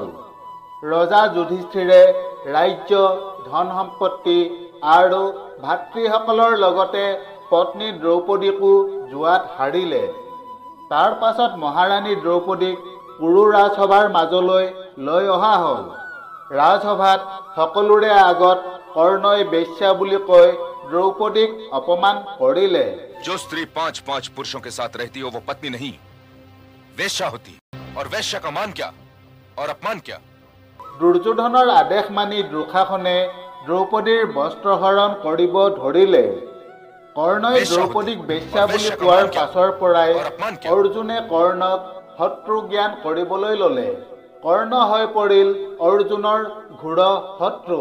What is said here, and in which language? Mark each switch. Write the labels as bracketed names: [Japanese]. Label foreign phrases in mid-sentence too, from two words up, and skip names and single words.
[Assamese] ৰজা যুধিষ্ঠিৰে ৰাজ্য, ধন সম্পত্তি আৰু ভাতৃসকলৰ লগতে পত্নী দ্ৰৌপদীকো জুৱাত হাৰিলে। তাৰ পাছত মহাৰাণী দ্ৰৌপদীক কুৰু ৰাজসভাৰ মাজলৈ লৈ অহা হ'ল। ৰাজসভাত সকলোৰে আগত কৰ্ণই বেশ্যা বুলি কৈ দ্ৰৌপদীক অপমান কৰিলে। [Hindi] जो स्त्री 5-5 पुरुषों के साथ रहती हो वो पत्नी नहीं, वेश्या होती। और वेश्या का मान क्या और अपमान क्या? [Assamese] দুৰ্যোধনৰ আদেশ মানি দুঃশাসনে দ্ৰৌপদীৰ বস্ত্ৰহৰণ কৰিব ধৰিলে। কৰ্ণই দ্ৰৌপদীক বেশ্যা বুলি কোৱাৰ পাছৰ পৰাই অৰ্জুনে কৰ্ণক শত্ৰু জ্ঞান কৰিবলৈ ল'লে। কৰ্ণ হৈ পৰিল অৰ্জুনৰ ঘোৰ শত্ৰু।